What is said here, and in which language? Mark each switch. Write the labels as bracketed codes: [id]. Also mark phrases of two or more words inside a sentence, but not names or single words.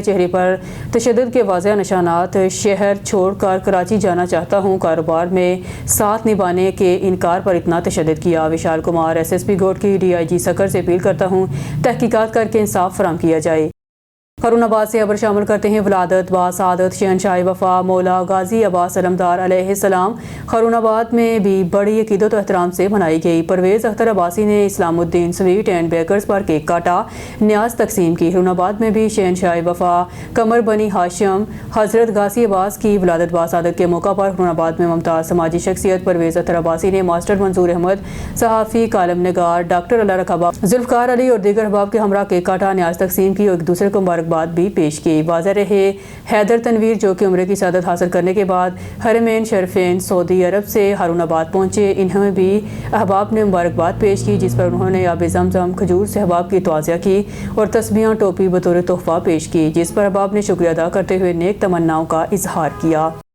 [hi] चेहरे पर तशद्दुद के वाज़ेह निशानात। शहर छोड़कर कराची जाना चाहता हूँ। कारोबार में साथ निभाने के इनकार पर इतना तशद्दुद किया। विशाल कुमार SSP घोट की DIG सकर से अपील करता हूँ तहकीकात करके इंसाफ फराहम किया जाए। ख़ुरूनाबाद से खबर शामिल करते हैं। वलादत बासादत शहनशाह वफ़ा मौला गाजी अब्बास अलमदार अलैहिस्सलाम ख़ुरूनाबाद में भी बड़ी अक़ीदत और एहतराम से मनाई गई। परवेज़ अख्तर अब्बासी ने इस्लामुद्दीन स्वीट एंड बेकर्स पर केक काटा, न्याज तकसीम की। ख़ुरूनाबाद में भी शहनशाह वफ़ा कमर बनी हाशिम हज़रत गाजी अब्बास की वलादत बासादत के मौका पर ख़ुरूनाबाद में मुमताज़ समाजी शख्सियत परवेज़ अख्तर अब्बासी ने मास्टर मंजूर अहमद, सहाफ़ी, कालम निगार डॉक्टर अल्लाह रखबा, जुल्फ़कार अली और दीगर अहबाब के हमरा केक काटा, न्याज तकसीम की और एक दूसरे को बात भी पेश की। वाज़ेह रहे हैदर तनवीर जो कि उम्र की सआदत हासिल करने के बाद हरमैन शरीफैन सऊदी अरब से हारूनाबाद पहुंचे। इन्हें भी अहबाब ने मुबारकबाद पेश की, जिस पर उन्होंने आब ज़मज़म खजूर से अहबाब की तवाज़िया की और तस्बीहां टोपी बतौर तोहफ़ा पेश की, जिस पर अहबाब ने शुक्रिया अदा करते हुए नेक तमन्नाओं का इजहार किया।